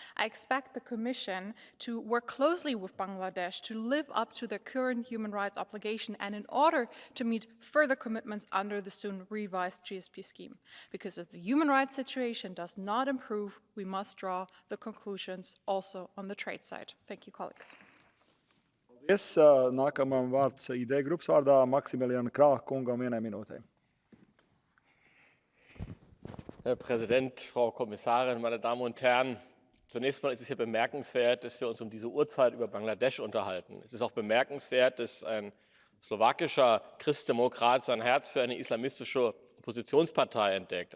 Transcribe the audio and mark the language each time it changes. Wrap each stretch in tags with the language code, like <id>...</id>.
<en>I expect the Commission to work closely with Bangladesh to live up to their current human rights obligation and in order to meet further commitments under the soon revised GSP scheme. Because if the human rights situation does not improve, we must draw the conclusions also on the trade side. Thank you, colleagues.</en> <lv>Paldies. Nākamam vārds ID grupas vārdā Maximilian Krāh kungam 1 minūtē.</lv> <de>Herr Präsident, Frau Kommissarin, meine Damen und Herren! Zunächst mal ist es ja bemerkenswert, dass wir uns um diese Uhrzeit über Bangladesch unterhalten. Es ist auch bemerkenswert, dass ein slowakischer Christdemokrat sein Herz für eine islamistische Oppositionspartei entdeckt.</de>